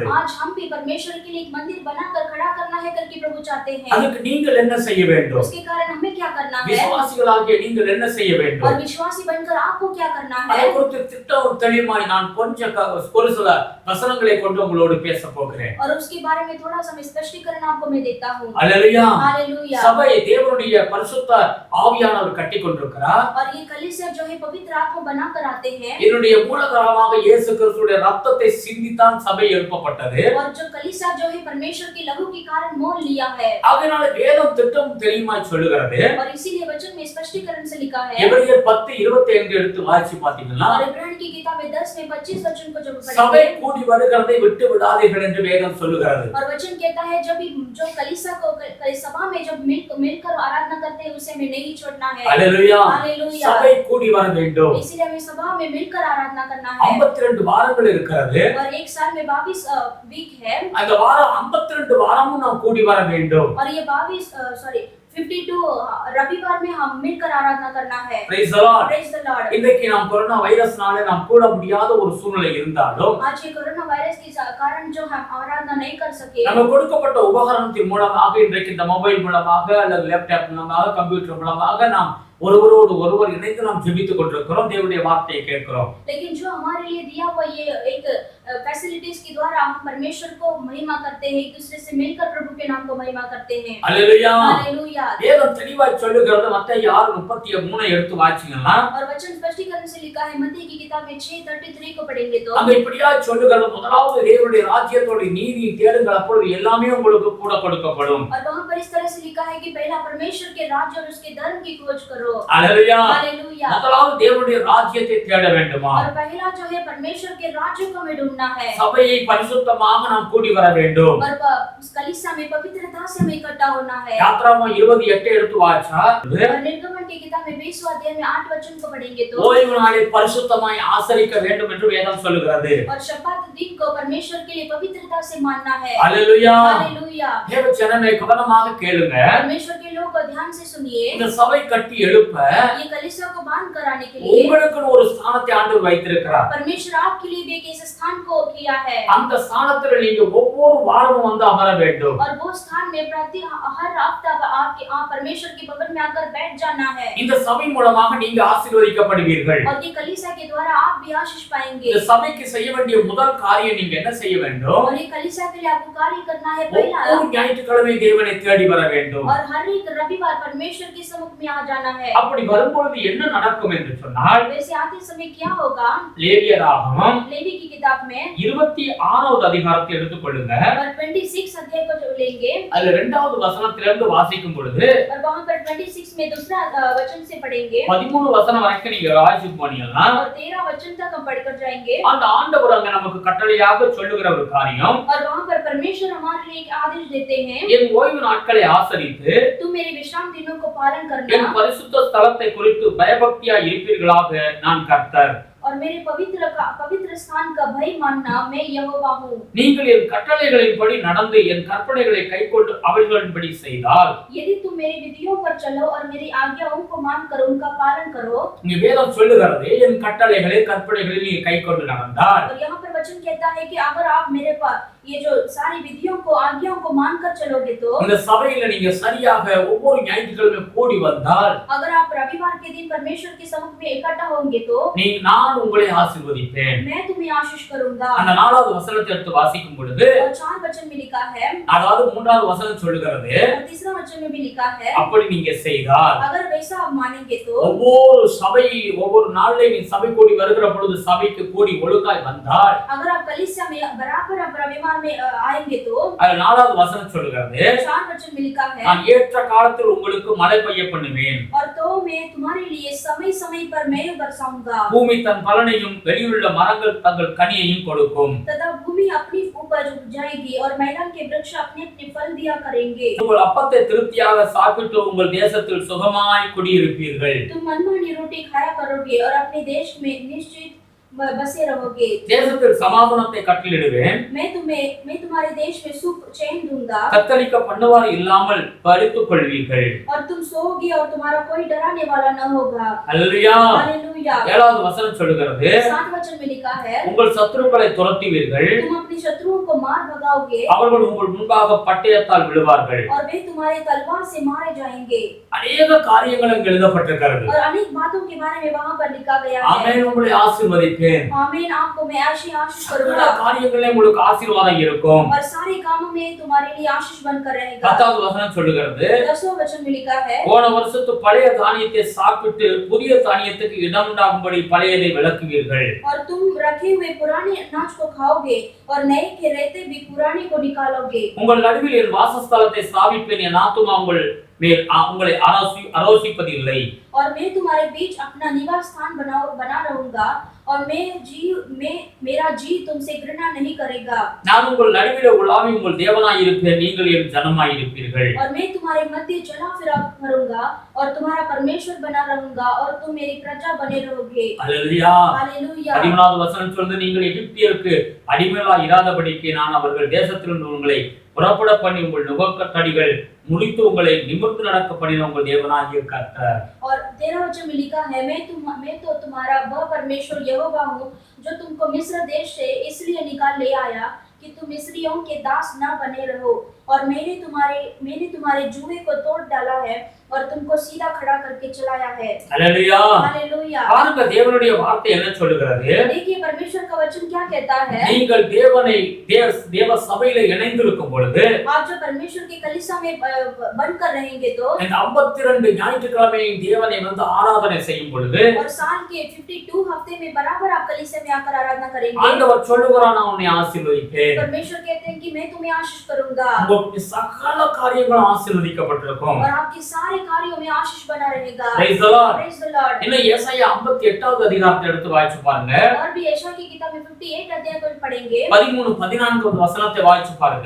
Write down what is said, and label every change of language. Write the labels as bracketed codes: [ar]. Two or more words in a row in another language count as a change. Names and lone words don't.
[hi] आज हम भी परमेश्वर के लिए एक मंदिर बनाकर खड़ा करना है करके प्रभु चाहते हैं। [ta] அதுக்கு நீங்கள் என்ன செய்ய வேண்டும்? [hi] उसके कारण हमें क्या करना है? [ta] விசுவாசிகளாகிய நீங்கள் என்ன செய்ய [hi] और [ta] வேண்டும்? [hi] विश्वासी बनकर आपको क्या करना [ta] அதை [hi] है? [ta] குறித்து திட்டம் தெளிவாய் நான் கொஞ்சம் ஒரு சில வசனங்களை கொண்டு உங்களோடு பேச போகிறேன். [hi] और उसके बारे में थोड़ा सा स्पष्टीकरण आपको मैं देता हूँ। [ta] அல்லேலூயா. [hi] हालेलुया। [ta] சபை தேவனுடைய பரிசுத்த ஆவியானவர் கட்டி கொண்டிருக்கிறார். [hi] और ये कलीसिया जो है पवित्र आत्मा बनाकर आते हैं। [ta] என்னுடைய மூலதனமாக இயேசு கிறிஸ்துவின் ரத்தத்தை சிந்தித்தான் சபை எழுப்பப்பட்டது. [hi] और जो कलीसिया जो है परमेश्वर के लहू के कारण कारण मोल लिया है। [ta] அதனால வேதம் திட்டம் தெரியுமா சொல்லுகிறது. [hi] और इसीलिए वचन में स्पष्टीकरण से लिखा है। [ta] எபிரேயர் 10:25 எடுத்து வாசிச்சு பாத்தீங்கன்னா, [hi] और इब्रानी की किताब 10 में 25 वचन को जब [ta] சபை [hi] पढ़ेंगे, [ta] கூடி வருகிறதை விட்டு விடாதீர்கள் என்று வேதம் சொல்லுகிறது. [hi] और वचन कहता है जब भी जो कलीसिया को सभा में जब मिलकर आराधना करते हैं उसे हमें नहीं छोड़ना है। हालेलुया, हालेलुया। [ta] சபை கூடி வர வேண்டும். [hi] इसीलिए हमें सभा में मिलकर आराधना करना है। [ta] 52 வாரங்கள் இருக்கிறது. [hi] और एक साल में 22 वीक है। [ta] அந்த வாரம் 52 வாரமும் நாம் கூடி வர வேண்டும். [hi] और ये 52 रविवार में हम मिलकर आराधना करना है। [en] Praise the Lord. Praise the Lord। [ta] இன்றைக்கு நாம் கொரோனா வைரஸ்னால நாம் கூட முடியாத ஒரு சூழ்நிலை இருந்தாலும், [hi] आज ये कोरोना वायरस के कारण जो हम आराधना नहीं कर सके, [ta] நமக்கு கொடுக்கப்பட்ட உபகரணத்தின் மூலமாக, இன்றைக்கு இந்த மொபைல் மூலமாக அல்லது லேப்டாப் மூலமாக, கம்ப்யூட்டர் மூலமாக நாம் ஒருவரோடு ஒருவர் இணைந்து நாம் ஜெபித்துக் கொண்டிருக்கிறோம், தேவனுடைய வார்த்தையை கேட்கிறோம். [hi] लेकिन जो हमारे लिए दिया हुआ ये एक फैसिलिटीज के द्वारा हम परमेश्वर को महिमा करते हैं, एक दूसरे से मिलकर प्रभु के नाम को महिमा करते हैं। हालेलुया, हालेलुया। [ta] வேதம் தெளிவாய் சொல்லுகிறது. மத்தேயு 6:33 எடுத்து வாசிங்கன்னா, [hi] और वचन स्पष्टीकरण से लिखा है। मत्ती की किताब में 6:33 को पढ़ेंगे तो [ta] அங்க இப்படியா சொல்லுகிறது. முதலாவது தேவனுடைய ராஜ்யத்தோட நீதியை தேடுங்கள், அப்பொழுது எல்லாமே உங்களுக்கு கூட கொடுக்கப்படும். [hi] और वहां पर इस तरह से लिखा है कि पहला परमेश्वर के राज्य और उसके धर्म की खोज करो। हालेलुया, हालेलुया। [ta] முதலாவது தேவனுடைய ராஜ்யத்தை தேட வேண்டுமா? [hi] और पहला जो है परमेश्वर के राज्य को हमें ढूंढना है। [ta] சபையை பரிசுத்தமாக நாம் கூடி வர வேண்டும். [hi] और कलीसिया में पवित्रता से हमें इकट्ठा होना है। [ta] யாத்ராகமம் 28 எடுத்து வாசிச்சா, [hi] और निर्गमन की किताब में 20वां अध्याय में 8 वचन को पढ़ेंगे तो [ta] ஓய்வு நாளை பரிசுத்தமாய் ஆசரிக்க வேண்டும் என்று வேதம் சொல்லுகிறது. [hi] और शब्बात दिन को परमेश्वर के लिए पवित्रता से मानना है। हालेलुया, हालेलुया। [ta] தேவ ஜனமே கவனமாக கேளுங்க. [hi] परमेश्वर के लोग को ध्यान से सुनिए। [ta] இந்த சபை கட்டி எழுப்ப [hi] ये कलीसिया को बांध कराने के लिए [ta] உங்களுக்கு ஒரு ஸ்தானத்தை ஆண்டவர் வைத்திருக்கிறார். [hi] परमेश्वर आपके लिए भी एक ऐसे स्थान को किया है। [ta] அந்த ஸ்தானத்துல நீங்க ஒவ்வொரு வாரமும் வந்து அமர வேண்டும். [hi] और वो स्थान में हर हफ्ता आपके परमेश्वर के भवन में आकर बैठ जाना है। [ta] இந்த சபை மூலமாக நீங்க ஆசீர்வதிக்கப்படுவீர்கள். [hi] और ये कलीसिया के द्वारा आप भी आशीष पाएंगे। [ta] இந்த சபைக்கு செய்ய வேண்டிய முதல் காரியம் நீங்க என்ன செய்ய வேண்டும்? [hi] और ये कलीसिया के लिए आपको कार्य करना है। पहला, [ta] ஒவ்வொரு ஞாயிற்றுக்கிழமை தேவனை தேடி வர வேண்டும். [hi] और हर एक रविवार परमेश्वर के सम्मुख में आ जाना है। [ta] அப்படி வரும்பொழுது என்ன நடக்கும் என்று சொன்னால், [hi] वैसे आते समय क्या होगा? [ta] லேவியராகமம் [hi] लेवी की किताब में [ta] 26வது அதிகாரத்தை எடுத்துக்கொள்ளுங்க. [hi] और 26 अध्याय को जो लेंगे, [ta] அதுல 2வது வசனத்திலிருந்து வாசிக்கும் பொழுது [hi] और वहां पर 26 में दूसरा वचन से पढ़ेंगे [ta] 13 வசனம் வரைக்கும் நீங்க வாசிச்சு போனீங்கன்னா, [hi] और 13 वचन तक हम पढ़कर जाएंगे। [ta] அந்த ஆண்டவர் அங்க நமக்கு கட்டளையாக சொல்லுகிற ஒரு காரியம், [hi] और वहां पर परमेश्वर हमारे लिए एक आदेश देते हैं, [ta] என் ஓய்வு நாட்களை ஆசரித்து [hi] तुम मेरे विश्राम दिनों को पालन [ta] என் [hi] करना [ta] பரிசுத்த ஸ்தலத்தை குறித்து பயபக்தியா இருப்பீர்களாக நான் கர்த்தர். [hi] और मेरे पवित्र स्थान का भय मानना, मैं यहोवा हूँ। [ta] நீங்கள் என் கட்டளைகளின்படி நடந்து என் கற்பனைகளை கைக்கொண்டு அவைகளின்படி செய்தால், [hi] यदि तुम मेरी विधियों पर चलो और मेरी आज्ञाओं को मानकर उनका पालन करो। [ta] இங்க வேதம் சொல்லுகிறது, என் கட்டளைகளை கற்பனைகளை நீங்க கைக்கொண்டு நடந்தால், [hi] और यहाँ पर वचन कहता है कि अगर आप मेरे पास ये जो सारी विधियों को आज्ञाओं को मानकर चलोगे तो, [ta] இந்த சபையில நீங்க சரியாக ஒவ்வொரு ஞாயிற்றுக்கிழமை கூடி வந்தால், [hi] अगर आप रविवार के दिन परमेश्वर के सम्मुख में इकट्ठा होंगे तो [ta] நான் உங்களை ஆசீர்வதிப்பேன். [hi] मैं तुम्हें आशीष करूंगा। [ta] அந்த 4வது வசனத்தை எடுத்து வாசிக்கும் பொழுது, [hi] और 4 वचन में लिखा है, [ta] அதாவது 3வது வசனம் சொல்லுகிறது, [hi] और 3रा वचन में भी लिखा है, [ta] அப்படி நீங்க செய்தால், [hi] अगर वैसा आप मानेंगे तो, [ta] ஒவ்வொரு சபை ஒவ்வொரு நாள்ல நீ சபை கூடி வருகிற பொழுது சபைக்கு கூடி ஒழுங்காய் வந்தால், [hi] अगर आप कलीसिया में बराबर आप रविवार में आएंगे तो, [ta] அது 4வது வசனம் சொல்லுகிறது, [hi] 4 वचन में लिखा है, [ta] நான் ஏற்ற காலத்தில் உங்களுக்கு மழை பெய்ய பண்ணுவேன். [hi] और तो मैं तुम्हारे लिए समय समय पर मैं बरसाऊंगा। [ta] பூமி தன் பலனையும் வெளியுள்ள மரங்கள் தங்கள் கனியையும் கொடுக்கும். [hi] तथा भूमि अपनी उपज उपजाएगी और मैदान के वृक्ष अपने अपने फल दिया करेंगे। [ta] உங்கள் அப்பத்தை திருப்தியாக சாப்பிட்டு உங்கள் தேசத்தில் சுகமாய் குடியிருப்பீர்கள். [hi] तुम मनमानी रोटी खाया करोगे और अपने देश में निश्चित बसे रहोगे। [ta] தேசத்தில் சமாதானத்தை கட்டளையிடுவேன். [hi] मैं तुम्हारे देश में सुख चैन दूंगा। [ta] தத்தளிக்க பண்ணுவார் இல்லாமல் பறித்துக் கொள்வீர்கள். [hi] और तुम सोओगे और तुम्हारा कोई डराने वाला न होगा। [ta] அல்லேலூயா. [hi] हालेलुया। [ta] 7வது வசனம் சொல்லுகிறது, [hi] 7 वचन में लिखा है, [ta] உங்கள் சத்துருக்களை துரத்துவீர்கள். [hi] तुम अपने शत्रुओं को मार भगाओगे [ta] அவர்கள் உங்கள் முன்பாக பட்டயத்தால் விழுவார்கள். [hi] और वे तुम्हारे तलवार से मारे जाएंगे। [ta] अनेक காரியங்கள் எழுதப்பட்டிருக்கிறது. [hi] और अनेक बातों के बारे में वहां पर लिखा गया है। आमेन. [ta] உங்களை ஆசீர்வதிப்பேன். ஆசீர்வதிப்பேன். [hi] आमीन। आपको मैं ऐसी आशीष [ta] சகல [hi] करूंगा [ta] காரியங்களிலும் உங்களுக்கு ஆசீர்வாதம் இருக்கும். [hi] और सारे कामों में तुम्हारे लिए आशीष बनकर रहेगा। [ta] 10வது வசனம் சொல்லுகிறது, [hi] 10वां वचन में लिखा है, [ta] போன வருஷத்து பழைய தானியத்தை சாப்பிட்டு புதிய தானியத்துக்கு இடம் உண்டாகும்படி பழையதை விலக்குவீர்கள். [hi] और तुम रखे हुए पुराने अनाज को खाओगे और नए के रहते भी पुराने को निकालोगे। [ta] உங்கள் நடுவில் என் வாசஸ்தலத்தை ஸ்தாபிப்பேன், என் ஆத்துமா உங்களை அரோசிப்பதில்லை. [hi] और मैं तुम्हारे बीच अपना निवास स्थान बना रहूंगा और मेरा जी तुमसे घृणा नहीं करेगा। [ta] நான் உங்கள் நடுவிலே உலாவி உங்கள் தேவனாய் இருப்பேன், நீங்கள் என் ஜனமாய் இருப்பீர்கள். [hi] और मैं तुम्हारे मध्य चला फिरा करूंगा और तुम्हारा परमेश्वर बना रहूंगा और तुम मेरी प्रजा बने रहोगे। [ta] அல்லேலூயா. [hi] हालेलुया। [ta] 13வது வசனம் சொல்லுது, நீங்கள் எகிப்தியருக்கு அடிமைகளாய் இராதபடிக்கு நான் அவர்கள் தேசத்திலிருந்து உங்களை புறப்பட பண்ணி உங்கள் நுகத்தடிகள் முடித்து உங்களை நிமிர்ந்து நடக்க பண்ணின உங்கள் தேவனாகிய கர்த்தர். [hi] और 13 वचन में लिखा है, मैं तो तुम्हारा वह परमेश्वर यहोवा हूँ जो तुमको मिस्र देश से इसलिए निकाल ले आया कि तुम मिस्रियों के दास न बने रहो। और मैंने तुम्हारे जुए को तोड़ डाला है और तुमको सीधा खड़ा करके चलाया है। [ta] அல்லேலூயா. [hi] हालेलुया। [ta] பாருங்க தேவனுடைய வார்த்தை என்ன சொல்லுகிறது. [hi] देखिए परमेश्वर का वचन क्या कहता है। [ta] நீங்கள் தேவ சபையில இணைந்திருக்கும் பொழுது, [hi] आप जो परमेश्वर की कलीसिया में बनकर रहेंगे तो, [ta] இந்த 52 ஞாயிற்றுக்கிழமை தேவனை வந்து ஆராதனை செய்யும் பொழுது, [hi] और साल के 52 हफ्ते में बराबर आप कलीसिया में आकर आराधना करेंगे। [ta] ஆண்டவர் சொல்லுகிறார், நான் உன்னை ஆசீர்வதிப்பேன். [hi] परमेश्वर कहते हैं कि मैं तुम्हें आशीष करूंगा [ta] உங்களுடைய சகல காரியங்களும் ஆசீர்வதிக்கப்பட்டிருக்கும். [hi] और आपके सारे कार्यों में आशीष बना रहेगा। [en] Praise the Lord. Praise the Lord। [ta] இன்னும் ஏசாயா 58வது அதிகாரத்தை எடுத்து வாசிச்சு பாருங்க. [hi] और भी यशायाह की किताब में 58 अध्याय को पढ़ेंगे। [ta] 13 14வது வசனத்தை வாசிச்சு பாருங்க.